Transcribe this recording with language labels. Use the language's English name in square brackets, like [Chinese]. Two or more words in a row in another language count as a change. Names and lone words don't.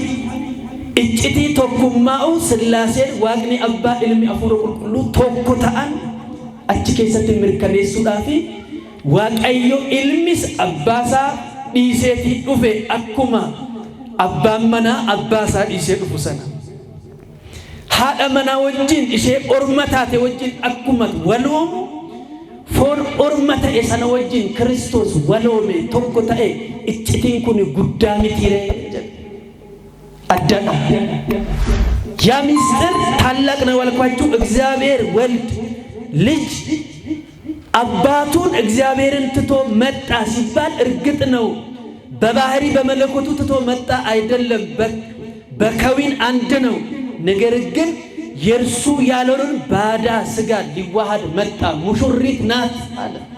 [Oromo] Iccitii tokkummaa'u Sillaaseen Waaqni Abbaa Ilmi Hafuura Qulqulluu tokko ta'an achi keessatti mirkaneessuudhaaf Waaqayyo Ilmis abbaasaa dhiiseetii dhufe akkuma abbaan manaa abbaasaa dhiisee dhufu sana. Haadha manaa wajjin ishee orma taate wajjin akkuma waloomu foon orma ta'e sana wajjin Kiristoos waloome tokko ta'e iccitiin kun guddaa mitiiree jedha. [Amharic] አዳና ያ ምስጢር ታላቅ ነው ያልኳችሁ እግዚአብሔር ወልድ ልጅ አባቱን እግዚአብሔርን ትቶ መጣ ሲባል እርግጥ ነው በባህሪ በመለኮቱ ትቶ መጣ አይደለም በከዊን አንድ ነው ነገር ግን የርሱ ያለውን ባዳ ስጋ ሊዋሃድ መጣ ሙሽሪት ናት አለ